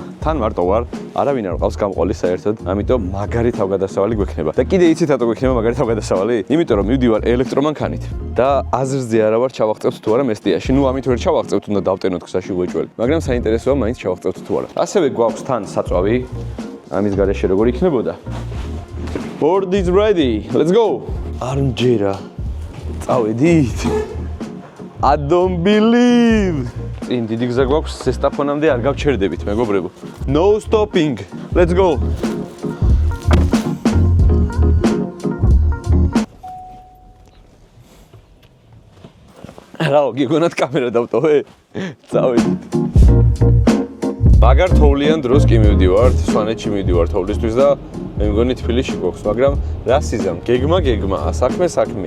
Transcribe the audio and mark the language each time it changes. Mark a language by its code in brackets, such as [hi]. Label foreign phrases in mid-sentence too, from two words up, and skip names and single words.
[ka] თან მარტო ვარ, არავინ არ ყავს გამყოლი საერთოდ, ამიტომ მაგარი თავგადასავალი გვექნება. და კიდე იცით რატო გვექნება მაგარი თავგადასავალი? იმიტომ რომ მივდივარ ელექტრომანქანით და აზრზე არა ვარ ჩავაღწევთ თუ არა მესტიაში. ნუ ამით ვერ ჩავაღწევთ, უნდა დავტენოთ გზაში უეჭველი. მაგრამ საინტერესოა მაინც ჩავაღწევთ თუ არა. ასევე გვაქვს თან საწვავი. ამის გარეშე როგორ იქნებოდა? [en] Board is ready. Let's go. [ka] არ მჯერა. წავედით. [en] I don't believe. [ka] წინ დიდი გზა გვაქვს, სესტაფონამდე არ გავჩერდებით, მეგობრებო. [en] No stopping. Let's go. [ka] რაო, გიგონათ კამერა დავტოვე? წავედით. მაგარ თოვლიან დროს კი მივდივართ, სვანეთში მივდივართ თოვლისთვის და მე მგონი თბილისში გვაქვს, მაგრამ რა სიზამ, გეგმა, საქმეა.